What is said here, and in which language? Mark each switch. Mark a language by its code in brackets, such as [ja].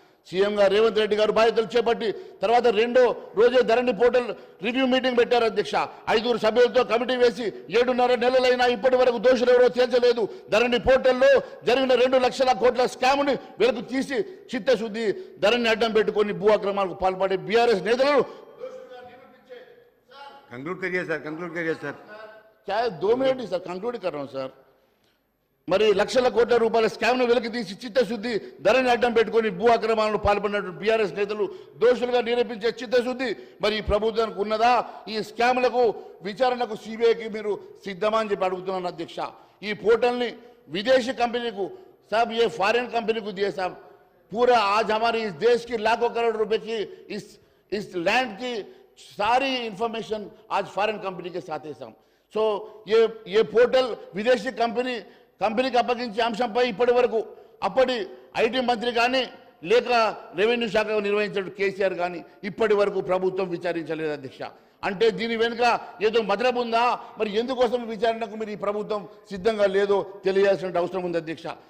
[te] సీఎంగా రేవంత్ రెడ్డి గారు బాధ్యతలు చేపట్టి తర్వాత 2వ రోజే ధరణి పోర్టల్ రివ్యూ మీటింగ్ పెట్టారు అధ్యక్ష. 5 సభ్యులతో కమిటీ వేసి 7.5 నెలలైనా ఇప్పటి వరకు దోషులు ఎవరో తేల్చలేదు. ధరణి పోర్టల్లో జరిగిన 2 లక్షల కోట్ల స్కామ్ని వెలుగు తీసి చిత్తశుద్ధి ధరణి అడ్డం పెట్టుకొని భూ అక్రమాలకు పాల్పడే బీఆర్ఎస్ నేతలను [hi] कंक्लूड करिए सर. कंक्लूड करिए सर. क्या 2 मिनट ही सर, कंक्लूड कर रहा हूं सर. మరి లక్షల కోట్ల రూపాయల స్కామ్ను వెలికి తీసి చిత్తశుద్ధి ధరణి అడ్డం పెట్టుకొని భూ అక్రమాలను పాల్పడినటువంటి బీఆర్ఎస్ నేతలు దోషులుగా నిరూపించే చిత్తశుద్ధి మరి ఈ ప్రభుత్వానికి ఉన్నదా? ఈ స్కామ్లకు విచారణకు సిబిఐకి మీరు సిద్ధమా అని చెప్పి అడుగుతున్నాను అధ్యక్ష. [te] ఈ పోర్టల్ని విదేశీ [hi] कंपनी को साहब, ये फॉरेन कंपनी को दिए साहब. पूरा आज हमारे इस देश की लाखों करोड़ रुपए की इस लैंड की सारी इंफॉर्मेशन आज फॉरेन कंपनी के साथ है साहब. सो ये पोर्टल विदेशी [te] కంపెనీకి అప్పగించే అంశంపై ఇప్పటి వరకు అప్పటి ఐటీ మంత్రి కానీ లేక రెవెన్యూ శాఖ నిర్వహించిన కేసీఆర్ కానీ ఇప్పటి వరకు ప్రభుత్వం విచారించలేదు అధ్యక్ష. అంటే దీని వెనుక ఏదో మతలబు ఉందా? మరి ఎందుకోసం విచారణకు మీరు ఈ ప్రభుత్వం సిద్ధంగా లేదో తెలియాల్సిన అవసరం ఉంది అధ్యక్ష.